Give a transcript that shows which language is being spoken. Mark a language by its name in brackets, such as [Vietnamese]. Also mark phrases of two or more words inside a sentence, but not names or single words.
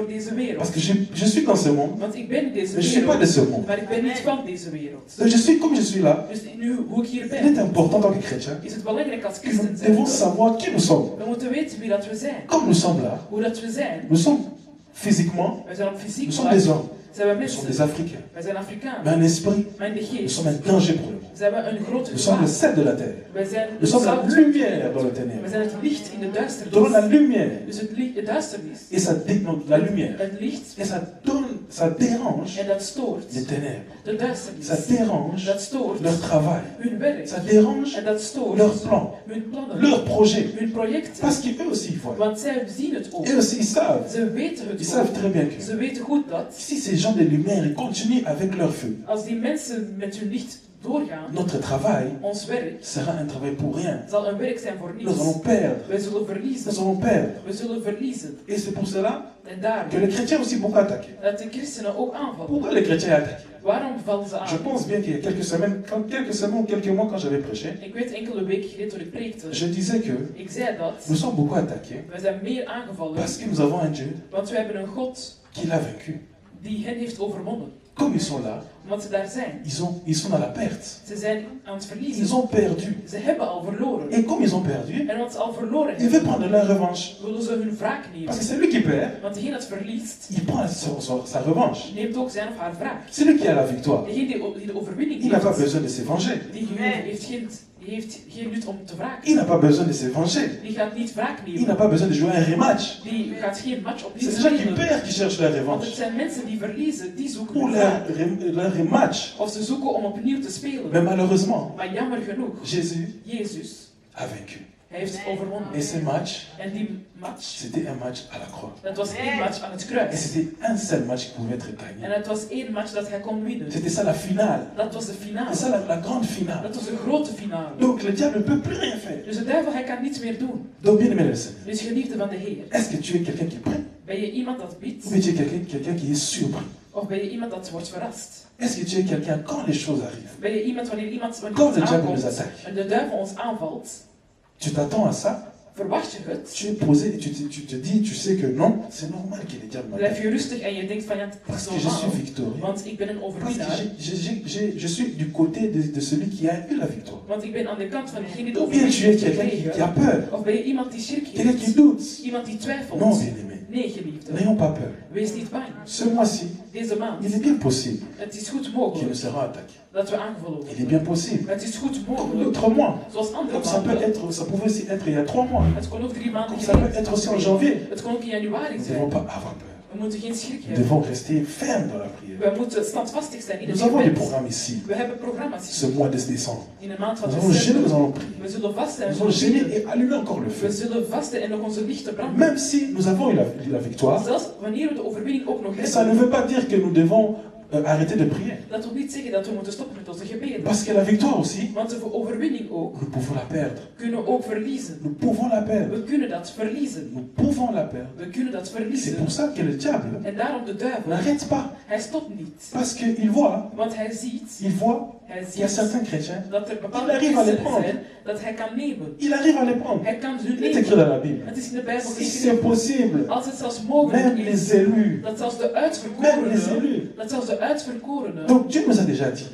[French] Parce que je suis dans ce monde, mais je ne suis pas de ce monde. Donc je suis comme je suis là. Il est important en tant que chrétien que nous devons savoir qui nous sommes. Comme nous sommes là, nous sommes physiquement, nous sommes des hommes. Nous sommes des Africains. [Dutch] Wij zijn Afrikanen. [French] Mais en esprit, [Dutch] Maar in de [French] nous [Dutch] geest. [French] sommes un danger pour le monde. [Dutch] Ze hebben een groot [French] Nous sommes le [Dutch] gevaar. [French] sel de la terre. [Dutch] Wij zijn [French] Nous sommes la [Dutch] zout. [French] lumière dans le [Dutch] We [French] ténèbre. [Dutch] zijn het licht in de [French] Nous donnons la [Dutch] duisternis. [French] lumière. [Dutch] Dus het duisternis. [French] Et ça la lumière. [Dutch] Het licht. [French] Et ça dérange [Dutch] En dat stoort. [French] les ténèbres. [Dutch] De duisternis. [French] Ça dérange [Dutch] Dat stoort. [French] leur travail. [Dutch] Hun werk. [French] Ça dérange [Dutch] En dat stoort. [French] leurs plans, [Dutch] Hun plannen. [French] leurs projets. [Dutch] Hun projecten. [French] Parce qu'eux aussi ils voient. [Dutch] Want zij zien het ook. [French] Eux aussi ils savent. [Dutch] Ze weten [French] Ils [Dutch] het [French] savent [Dutch] ook. [French] très bien que [Dutch] Ze weten goed dat [French] si ces gens de lumière ils continuent avec leur feu, [Dutch] als die mensen met hun licht doorgaan, [French] notre travail [Dutch] ons werk [French] sera un travail pour rien. [Dutch] zal een werk zijn voor [French] Nous [Dutch] niets. [French] allons perdre. [Dutch] Wij zullen [French] Nous [Dutch] verliezen. [French] allons perdre. [Dutch] We zullen verliezen. [French] Et c'est pour cela [Dutch] En daarom [French] que les chrétiens aussi beaucoup attaqués. [Dutch] dat de christenen ook aanvallen. [French] Pourquoi les chrétiens attaquent? [Dutch] Waarom vallen ze [French] Je [Dutch] aan? [French] pense bien qu'il y a quelques semaines, ou quelques mois quand j'avais prêché, [Dutch] Ik weet enkele weken geleden toen ik preekte, [French] je disais que [Dutch] ik zei dat [French] nous sommes beaucoup attaqués [Dutch] wij zijn meer aangevallen, [French] parce que nous avons un Dieu [Dutch] want we hebben een God [French] qui l'a vaincu. [Dutch] die hen heeft overwonnen. [French] Comme ils sont là, [Dutch] Omdat ze daar zijn. [French] ils sont dans la perte. [Dutch] Ze zijn aan het verliezen. [French] Ils ont perdu. [Dutch] Ze hebben al verloren. [French] Et comme ils ont perdu, [Dutch] En omdat ze al verloren [French] ils veulent [Dutch] hebben, [French] prendre leur revanche. [Dutch] willen ze hun wraak nemen. [French] Parce que c'est lui qui perd, [Dutch] Want degene dat verliest, [French] il prend sa revanche. [Dutch] neemt ook zijn of haar wraak. [French] C'est lui qui a la victoire. [Dutch] Degene die de overwinning [French] Il n'a pas [Dutch] heeft, [French] besoin de se venger. [Dutch] die heeft geen nut om te wraken. [French] Il n'a pas besoin de se venger. [Dutch] Die gaat niet wraak [French] Il n'a [Dutch] nemen. [French] pas besoin de jouer un rematch. [Dutch] Die gaat geen match opnieuw [French] C'est les gens qui [Dutch] spelen. [French] perdent qui cherchent leur [Dutch] Want het [French] revanche. [Dutch] zijn mensen die verliezen, die zoeken [French] Ou [Dutch] hun wraak. [French] leur rematch. [Dutch] Of ze zoeken om opnieuw te spelen. [French] Mais malheureusement, [Dutch] Maar jammer genoeg, [French] Jésus [Dutch] Jezus, [French] a vaincu. [Dutch] hij heeft overwonnen. [French] Et ce match, [Dutch] En die match, [French] c'était un match à la croix. [Dutch] dat was één match aan het [French] Et [Dutch] kruis. [French] c'était un seul match qui pouvait être [Dutch] En [French] gagné. [Dutch] het was één match dat hij kon winnen. [French] C'était ça la finale. [Dutch] Dat was de [French] C'est [Dutch] finale. [French] ça la grande finale. [Dutch] Dat was de grote finale. [French] Donc le diable ne peut plus rien faire. [Dutch] Dus de duivel, hij kan niets meer doen. [French] Donc bien aimé le Seigneur, [Dutch] Dus geliefde van de Heer, [French] est-ce que tu es quelqu'un qui prie? [Dutch] ben je iemand dat bidt? [French] Ou bien tu es quelqu'un qui est surpris? [Dutch] Of ben je iemand dat wordt verrast? [French] Est-ce que tu es quelqu'un quand les choses arrivent? [Dutch] Ben je iemand wanneer iets [French] Quand le diable nous [Dutch] aankomt [French] attaque, [Dutch] en de duivel ons aanvalt, [French] tu t'attends à ça? [Dutch] verwacht je het? [French] Tu es posé et tu te dis, tu sais que non, c'est normal que le diable [Dutch] Blijf [French] m'attaque. [Dutch] je rustig en je denkt van ja, het [French] Parce [Dutch] is [French] que je suis [Dutch] normaal. [French] victorieux. [Dutch] Want ik ben een [French] Parce [Dutch] overwinnaar. [French] que je suis du côté de celui qui a eu la victoire. [Dutch] Want ik ben aan de kant van degene die de [French] Ou bien tu es [Dutch] overwinning heeft [French] quelqu'un qui a [Dutch] gekregen. [French] peur, [Dutch] Of ben je iemand die schrik [French] quelqu'un qui [Dutch] heeft? [French] doute. [Dutch] Iemand die twijfelt? [French] Non, bien-aimé, [Dutch] Nee, geliefde. [French] n'ayons pas peur. [Dutch] Wees niet bang. [French] Ce mois-ci, [Dutch] Deze maand. [French] il est bien possible [Dutch] Het is goed [French] qu'il [Dutch] mogelijk [French] nous sera attaqué. [Dutch] dat we aangevallen [French] Il est [Dutch] worden. [French] bien possible. [Dutch] Het is goed [French] Comme [Dutch] mogelijk. [French] l'autre mois. [Dutch] Zoals andere [French] Comme ça [Dutch] maanden. [French] ça pouvait aussi être il y a 3 mois. [Dutch] Het kon ook 3 maanden [French] Comme ça peut [Dutch] geleden. [French] être aussi en janvier. [Dutch] Het kon ook in januari [French] Nous ne [Dutch] zijn. [French] devons pas avoir peur. [Dutch] We moeten geen schrik [French] Nous [Dutch] hebben. [French] devons rester fermes dans la prière. [Dutch] We moeten standvastig zijn in het [French] Nous avons des [Dutch] gebed. [French] programmes ici, [Dutch] We hebben programma's [French] ce [Dutch] hier. [French] mois de décembre. [Dutch] In de maand van [French] Nous allons gêner, nous [Dutch] december. [French] allons prier. [Dutch] We zullen vasten en [French] Nous [Dutch] we [French] allons [Dutch] zullen [French] gêner [Dutch] bidden. [French] et allumer encore le [Dutch] We [French] feu. [Dutch] zullen vasten en nog onze lichten branden. [French] Même si nous avons eu la victoire, [Dutch] Zelfs wanneer we de overwinning ook nog [French] ça ne [Dutch] hebben. [French] veut pas dire que nous devons arrêter de prier. [Dutch] Dat wil niet zeggen dat we moeten stoppen met onze gebeden. [French] Parce que la victoire aussi, [Dutch] Want de overwinning ook [French] nous pouvons la perdre. [Dutch] kunnen we ook verliezen. [French] Nous pouvons la perdre. [Dutch] We kunnen dat verliezen. [French] Nous pouvons la perdre. [Dutch] We kunnen dat [French] C'est [Dutch] verliezen. [French] pour ça que le diable [Dutch] En daarom de duivel, [French] n'arrête pas. [Dutch] hij stopt niet. [French] Parce qu'il voit, [Dutch] Want hij ziet [French] qu'il y a certains chrétiens, [Dutch] dat er [French] il [Dutch] bepaalde [French] arrive à les [Dutch] christenen [French] prendre. [Dutch] zijn dat hij kan nemen. [French] Il arrive à les prendre. [Dutch] Hij kan ze [French] Il est écrit [Dutch] nemen. [French] dans la Bible. [Dutch] Het is in de Bijbel [French] Si c'est [Dutch] geschreven. [French] possible, [Dutch] Als het zelfs [French] même [Dutch] mogelijk [French] les [Dutch] is, [French] élus, [Dutch] dat zelfs de [French] même les [Dutch] uitverkorenen, [French] élus. [Dutch] dat zelfs de uitverkorenen. [French] Donc Dieu nous a déjà dit